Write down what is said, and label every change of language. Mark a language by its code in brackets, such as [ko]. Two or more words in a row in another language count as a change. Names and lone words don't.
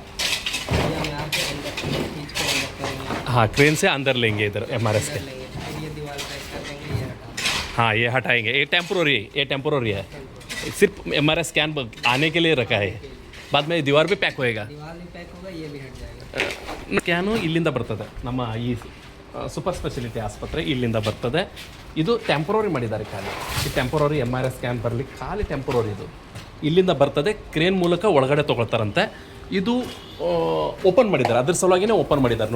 [hi] हाँ क्रेन से अंदर लेंगे इधर [en] MRI scan. [hi] ये दीवार पे कर देंगे, ये हटा. हाँ ये हटाएंगे. ये टेम्पोररी है. सिर्फ [en] MRI scan [hi] आने के लिए रखा है. बाद में दीवार भी पैक होएगा. दीवार भी पैक होगा, ये भी हट जाएगा. [kn] ಸ್ಕ್ಯಾನು ಇಲ್ಲಿಂದ ಬರ್ತದೆ, ನಮ್ಮ ಈ [en] super speciality [kn] ಆಸ್ಪತ್ರೆ ಇಲ್ಲಿಂದ ಬರ್ತದೆ. ಇದು ಟೆಂಪ್ರರಿ ಮಾಡಿದ್ದಾರೆ, ಖಾಲಿ ಈ [en] temporary MRI scan [kn] ಬರಲಿಕ್ಕೆ ಖಾಲಿ ಟೆಂಪ್ರರಿ ಇದು ಇಲ್ಲಿಂದ ಬರ್ತದೆ. ಕ್ರೇನ್ ಮೂಲಕ ಒಳಗಡೆ ತೊಗೊಳ್ತಾರಂತೆ. ಇದು ಓಪನ್ ಮಾಡಿದ್ದಾರೆ, ಅದ್ರ ಸಲುವಾಗಿಯೇ ಓಪನ್ ಮಾಡಿದ್ದಾರೆ.